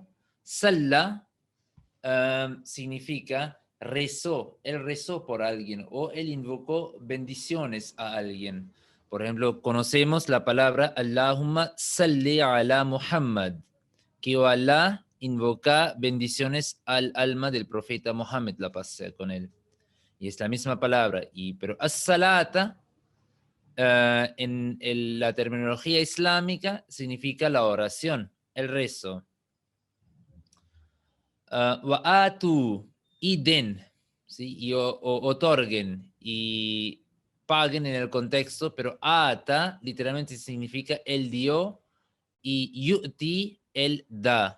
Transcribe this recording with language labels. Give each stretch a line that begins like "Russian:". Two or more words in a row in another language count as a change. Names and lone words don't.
Spanish: Salla significa rezó, él rezó por alguien o él invocó bendiciones a alguien. Por ejemplo, conocemos la palabra
Arabic: اللهم صل على محمد,
Spanish: que Allah invoca bendiciones al alma del profeta Muhammad, la paz sea con él. Y es la misma palabra. Pero as-salata, la terminología islámica, significa la oración, el rezo. Wa'atu y den, ¿sí? Y otorguen y paguen en el contexto, pero ata literalmente significa él dio y yu'ti él da.